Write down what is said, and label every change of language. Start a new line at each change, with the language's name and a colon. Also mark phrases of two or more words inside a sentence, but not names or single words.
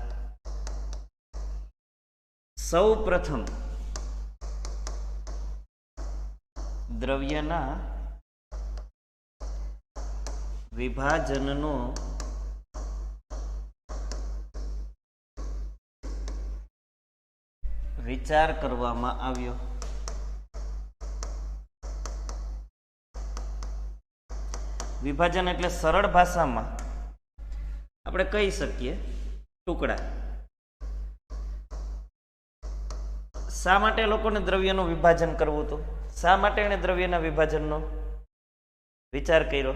Gujarati: સૌ પ્રથમ દ્રવ્યના વિભાજનનો વિચાર કરવામાં આવ્યો। વિભાજન એટલે સરળ ભાષામાં આપણે કહી શકીએ ટુકડા। શા માટે લોકોને દ્રવ્યનું વિભાજન કરવું હતું? શા માટે એણે દ્રવ્યના વિભાજનનો વિચાર કર્યો?